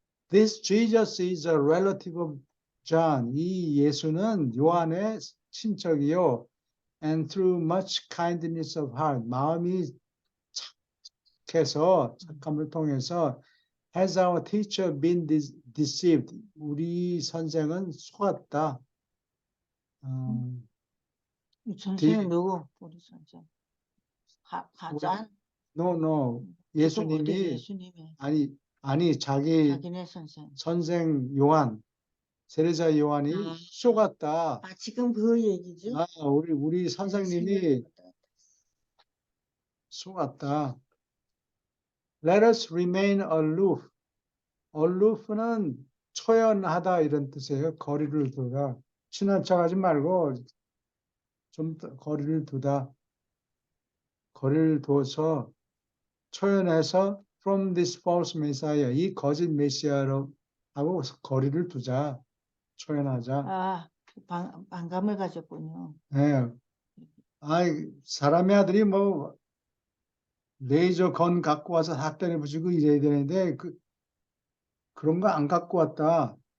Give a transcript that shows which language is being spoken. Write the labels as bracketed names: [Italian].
[English] This Jesus is a relative of John. [Korean] 이 예수는 요한의 친척이요. [English] And through much kindness of heart, [Korean] 마음이 착함을 통해서 [English] has our teacher been deceived. [Korean] 우리 선생은 속았다. 이 선생은 누구? 우리 선생. 가짠? [English] No. [Korean] 예수님이 아니 자기네 선생. 선생 요한 세례자 요한이 속았다. 지금 그 얘기죠? 우리 선생님이 속았다. [English] Let us remain aloof. [Korean] aloof는 초연하다 이런 뜻이에요. 거리를 두다. 친한 척하지 말고 좀 거리를 두다. 거리를 두어서 초연해서 [English] from this false messiah. [Korean] 이 거짓 메시아로 하고 거리를 두자. 초연하자. 반감을 가졌군요. 네. 사람의 아들이 뭐 레이저 건 갖고 와서 다 때려 부시고 이래야 되는데 그런 거 안 갖고 왔다.